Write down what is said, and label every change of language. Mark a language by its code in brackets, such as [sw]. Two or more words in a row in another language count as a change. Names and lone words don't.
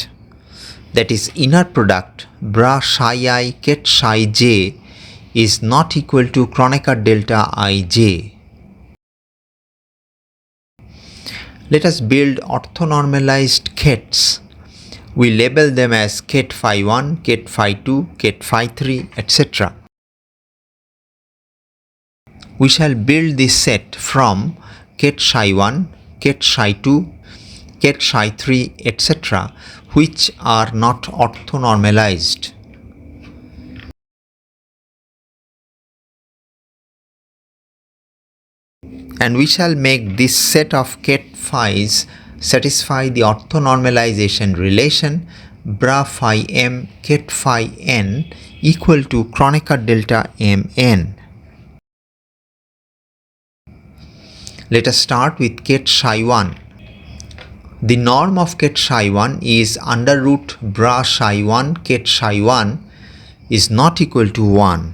[en] That is, inner product bra psi I ket psi j is not equal to Kronecker delta ij. Let us build orthonormalized kets. We label them as ket phi 1, ket phi 2, ket phi 3, etc. We shall build this set from ket psi 1, ket psi 2, ket psi 3, etc., which are not orthonormalized. And we shall make this set of ket phi's satisfy the orthonormalization relation bra phi m ket phi n equal to Kronecker delta mn. Let us start with ket psi 1. The norm of ket psi 1 is under root bra psi 1 ket psi 1 is not equal to 1.